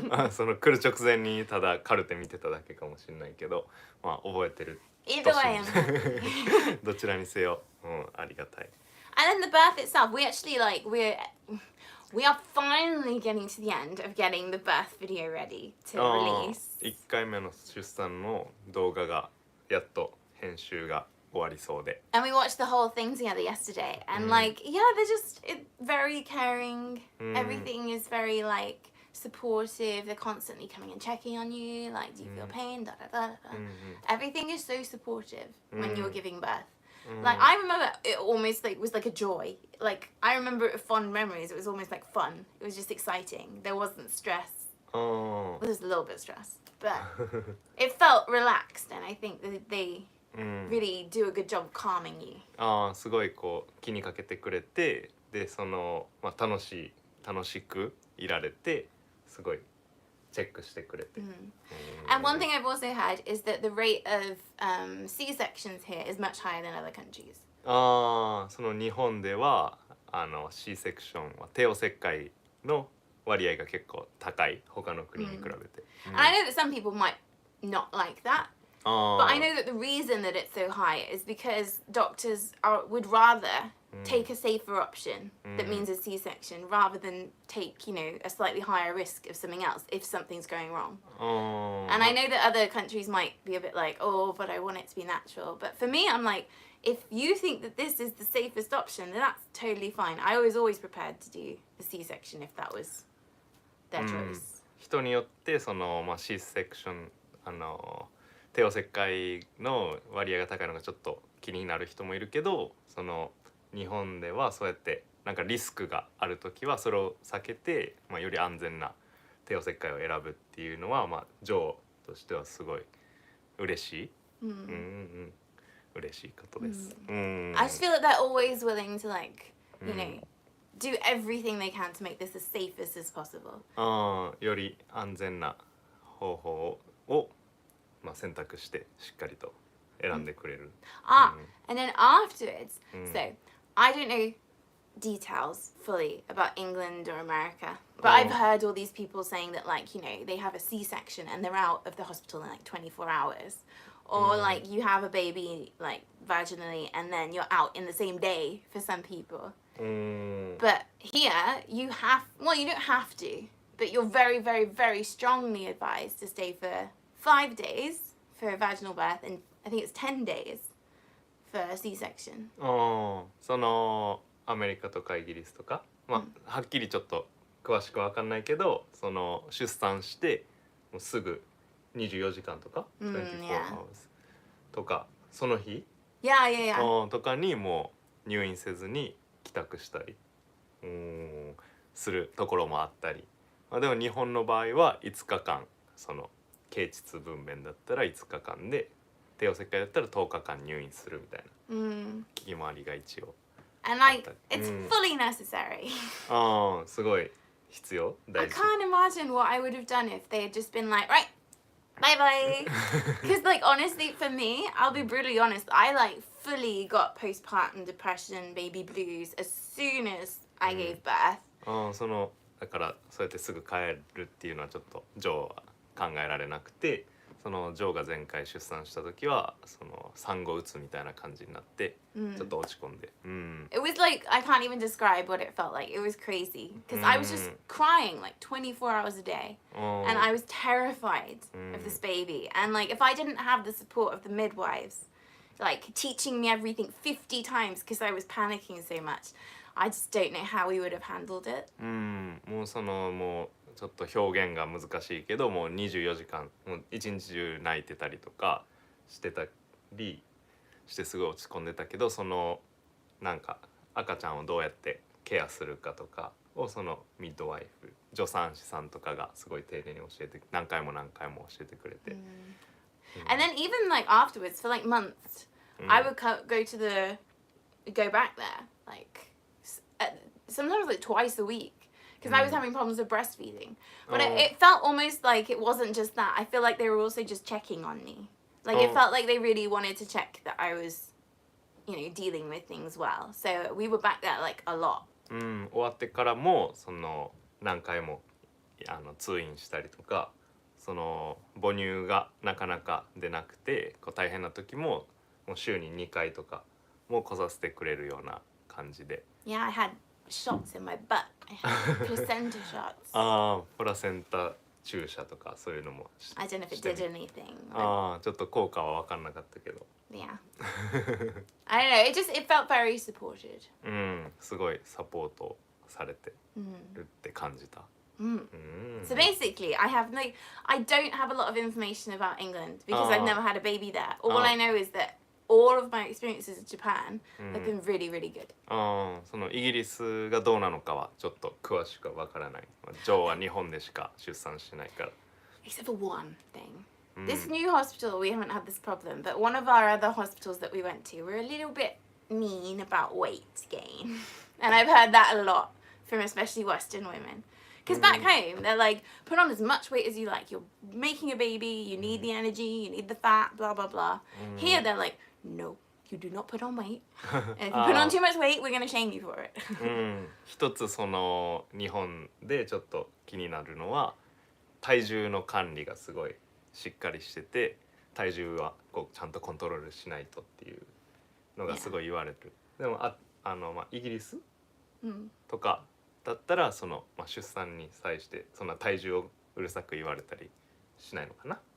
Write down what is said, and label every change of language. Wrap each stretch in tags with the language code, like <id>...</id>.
<ja>その来る直前にただカルテ見てただけかもしれないけど、まあ覚えてる。</ja> <en>Either way, I'm happy.</en> <ja>どちらにせよ、ありがたい。</ja> <en>And then the birth itself, we actually like we are finally getting to the end of getting the birth video ready to release.</en> <ja>1回目の出産の動画がやっと編集が終わりそうで。</ja> <en>And we watched the whole thing together yesterday, and like, yeah, they're just very caring. Everything is very like supportive. They're constantly coming and checking on you. Like, do you feel pain? Da da da da. Everything is so supportive when you're giving birth. Like, I remember it almost like was like a joy. Like, I remember it with fond memories. It was almost like fun. It was just exciting. There wasn't stress. Well, there's a little bit of stress, but it felt relaxed, and I think that they really do a good job calming you.</en> <ja>すごいこう気にかけてくれて、でその、まあ、楽しくいられて、すごいチェックしてくれて。</ja> <en>And one thing I've also heard is that the rate of C-sections here is much higher than other countries.</en> <ja>その日本ではC セクションは帝王切開の割合が結構高い、他の国に比べて。</ja> <en>And I know that some people might not like that. But I know that the reason that it's so high is because doctors would rather take a safer option that means a C-section rather than take, you know, a slightly higher risk of something else if something's going wrong. And I know that other countries might be a bit like, oh, but I want it to be natural. But for me, I'm like, if you think that this is the safest option, then that's totally fine. I was always prepared to do the C-section if that was their choice.</en> <ja>人によってその、まあ、C セクション帝王切開の割合が高いのがちょっと気になる人もいるけど、その日本ではそうやってなんかリスクがある時はそれを避けて、まあ、より安全な帝王切開を選ぶっていうのは、まあ、女王としてはすごい嬉しい、嬉しいことです。</ja> <en>I just feel that they're always willing to like, you know, do everything they can to make this as safe as possible.</en> <ja>より安全な方法をまあ選択してしっかりと選んでくれる。</ja> <en>And then afterwards, so I don't know details fully about England or America, but I've heard all these people saying that like, you know, they have a C-section and they're out of the hospital in like 24 hours. Or like you have a baby like vaginally and then you're out in the same day for some people. But here you you don't have to, but you're very, very, very strongly advised to stay for 5 days for a vaginal birth and I think it's 10 days for a C-section.</en> <ja>そのアメリカとかイギリスとか、まあはっきりちょっと詳しく分かんないけどその出産してもうすぐ24時間とか、</ja> <en>24 hours</en> <ja>とかその日、とかにもう入院せずに帰宅したりするところもあったり、でも日本の場合は5日間その経腟分娩だったら5日間で帝王切開だったら10日間入院するみたいな聞き回りが一応。</ja> <en>And like, it's fully necessary.</en> <ja>すごい必要。</ja> <en>I can't imagine what I would have done if they had just been like, right, bye bye. Because like honestly, for me, I'll be brutally honest. I like fully got postpartum depression, baby blues as soon as I gave birth.</en> <ja>そのだからそうやってすぐ帰るっていうのはちょっとジョーは考えられなくて。そのジョーが前回出産した時はその産後うつみたいな感じになってちょっと落ち込んで、</ja> <en>It was like I can't even describe what it felt like. It was crazy because I was just crying like 24 hours a day, and I was terrified of this baby. And like if I didn't have the support of the midwives, like teaching me everything 50 times because I was panicking so much, I just don't know how we would have handled it.</en> <ja>もうそのもうちょっと表現が難しいけどもう24時間もう一日中泣いてたりとかしてたりしてすごい落ち込んでたけど、そのなんか赤ちゃんをどうやってケアするかとかをそのミッドワイフ助産師さんとかがすごい丁寧に教えて何回も教えてくれて、</ja> <en>And then even like afterwards for like months, I would go back there like sometimes like twice a week. Because I was having problems with breastfeeding. But it felt almost like it wasn't just that. I feel like they were also just checking on me. Like it felt like they really wanted to check that I was, you know, dealing with things well. So we were back there like a lot.</en> <ja>終わってからもその何回も通院したりとか、その母乳がなかなか出なくてこう大変な時ももう週に2回とかも来させてくれるような感じで。</ja> <en>Yeah, I had shots in my butt. I had placenta shots.</en> <ja>プラセンタ注射とかそういうのも</ja> <en>I don't know if it did anything.</en> <ja>ちょっと効果は分かんなかったけど。</ja> <en>Yeah. I don't know. It felt very supported.</en> <ja>すごいサポートされてるって感じた。</ja> <en>So basically, I don't have a lot of information about England because I've never had a baby there. All I know is that all of my experiences in Japan have been really, really good.</en> <ja>そのイギリスがどうなのかはちょっと詳しくはわからない。ジョーは日本でしか出産しないから。</ja> <en>Except for one thing. This new hospital, we haven't had this problem, but one of our other hospitals that we went to were a little bit mean about weight gain. And I've heard that a lot from especially Western women. Because back home, they're like, put on as much weight as you like. You're making a baby, you need the energy, you need the fat, blah, blah, blah. Here, they're like, no, you do not put on weight. And if you put on too much weight, we're going to shame you for it.</en> <ja>一つその日本でちょっと気になるのは体重の管理がすごいしっかりしてて、体重はこうちゃんとコントロールしないとっていうのがすごい言われる。でもイギリスとかだったらその、出産に際してそんな体重をうるさく言われたりしないのかな。</ja>